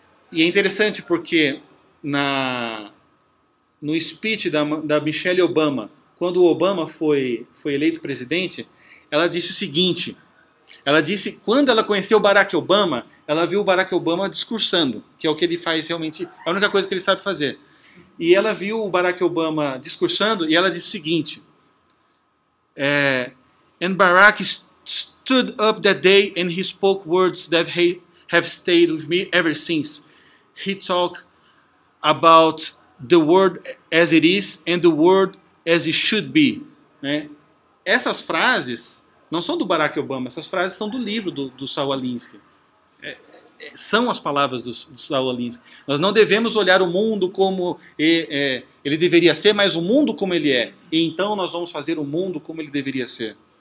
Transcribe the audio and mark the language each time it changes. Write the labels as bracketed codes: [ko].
[pt] E é interessante porque no speech da Michelle Obama, quando o Obama foi eleito presidente, ela disse o seguinte, ela disse, quando ela conheceu o Barack Obama, ela viu o Barack Obama discursando, que é o que ele faz realmente, a única coisa que ele sabe fazer. E ela viu o Barack Obama discursando e ela disse o seguinte, [en] and Barack stood up that day and he spoke words that have stayed with me ever since. He talked about the world as it is and the world as it should be. [pt] Né? Essas frases não são do Barack Obama, essas frases são do livro do Saul Alinsky. São as palavras do Saul Alinsky. Nós não devemos olhar o mundo como ele deveria ser, mas o mundo como ele é. E então nós vamos fazer o mundo como ele deveria ser.